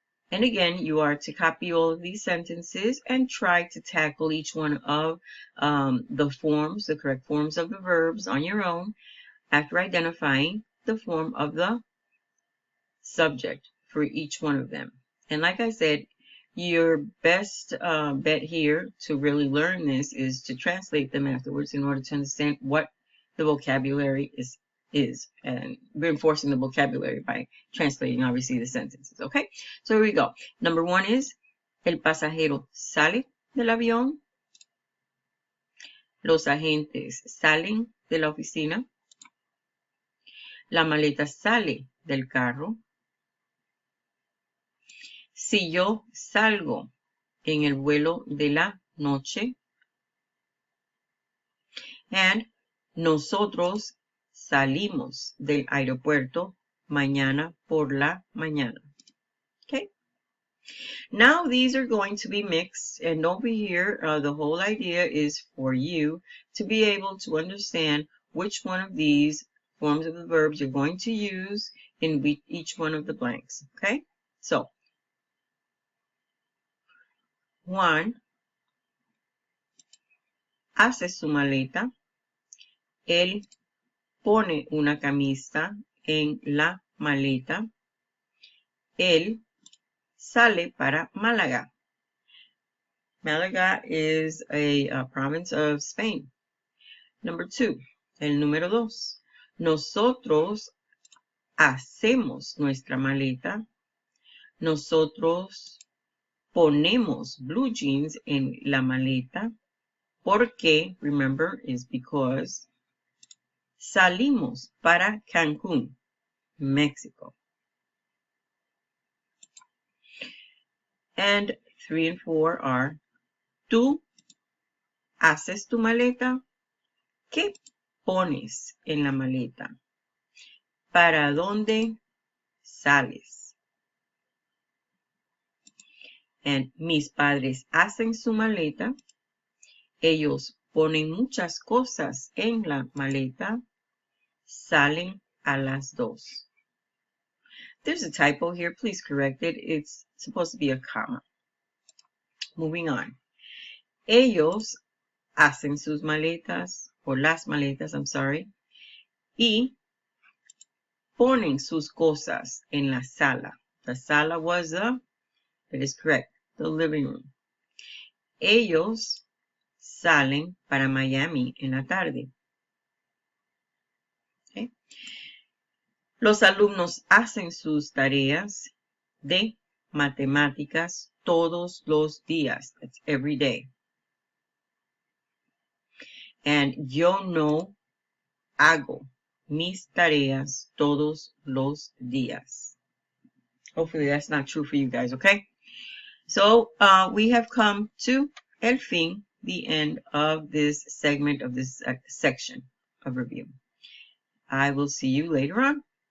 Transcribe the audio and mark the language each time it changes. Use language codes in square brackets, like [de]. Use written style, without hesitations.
[en] And again, you are to copy all of these sentences and try to tackle each one of the correct forms of the verbs on your own after identifying the form of the subject for each one of them. And like I said, your best bet here to really learn this is to translate them afterwards in order to understand what the vocabulary is, and reinforcing the vocabulary by translating, obviously, the sentences, okay? So here we go. Number one is, [es] el pasajero sale del avión. Los agentes salen de la oficina. La maleta sale del carro. Si yo salgo en el vuelo de la noche. And nosotros salimos del aeropuerto mañana por la mañana. [en] Okay? Now these are going to be mixed, and over here, the whole idea is for you to be able to understand which one of these forms of the verbs you're going to use in each one of the blanks. Okay? So, [es] Juan hace su maleta. Él pone una camisa en la maleta. Él sale para Málaga. [en] Málaga is a province of Spain. Number two, [es] el número dos. Nosotros hacemos nuestra maleta. Nosotros ponemos blue jeans en la maleta. Porque, [en] remember, is because. [es] Salimos para Cancún, Mexico. [en] And 3 and 4 are, [es] tú haces tu maleta. ¿Qué pones en la maleta? ¿Para dónde sales? And mis padres hacen su maleta. Ellos ponen muchas cosas en la maleta. Salen a las 2. [en] There's a typo here. Please correct it. It's supposed to be a comma. Moving on. [es] Ellos hacen sus maletas, o las maletas, [en] I'm sorry, [es] y ponen sus cosas en la sala. [en] The sala was that is correct, the living room. [es] Ellos salen para Miami en la tarde. [en] Okay. [es] Los alumnos hacen sus tareas de matemáticas todos los días. [en] That's every day. [es] And yo no hago mis tareas todos los días. [en] Hopefully that's not true for you guys, okay? So we have come to [es] el fin, [en] the end of this segment of this section of review. I will see you later on.